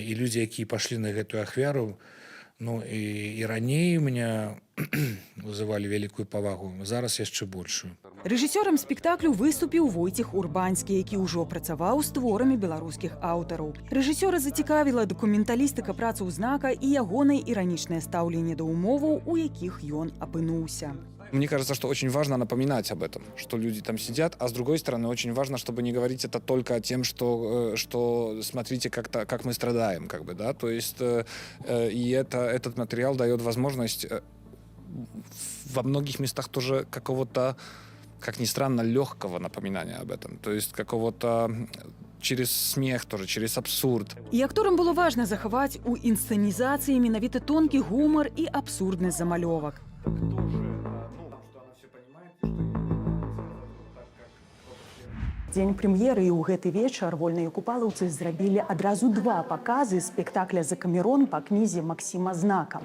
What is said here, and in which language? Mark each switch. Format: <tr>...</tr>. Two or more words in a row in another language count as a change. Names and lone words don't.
<be>І людзі, якія пашлі на гэтую ахвяру, ну і раней у мяне вызывалі вялікую павагу, зараз яшчэ большую. Рэжысёрам спектаклю выступіў Войцех Урбанскі, які ўжо працаваў з творамі беларускіх аўтараў. Рэжысёра зацікавіла дакументалістыка працы Знака і ягонае іранічнае стаўленне да умоваў, у якіх ён апынуўся.</be> <ru>Мне кажется, что очень важно напоминать об этом, что люди там сидят, а с другой стороны, очень важно, чтобы не говорить это только тем, что смотрите, как мы страдаем, как бы, да, то есть и этот материал дает возможность во многих местах тоже какого-то, как ни странно, легкого напоминания об этом, то есть какого-то через смех тоже, через абсурд.</ru> <be>І акторам было важна захаваць у інсцэнізацыі менавіта тонкі гумар і абсурднасць замалёвак. Дзень прэм'еры і ў гэты вечар вольныя купалаўцы зрабілі адразу два паказы спектакля «Закамерон» па кнізе Максіма Знака.</be>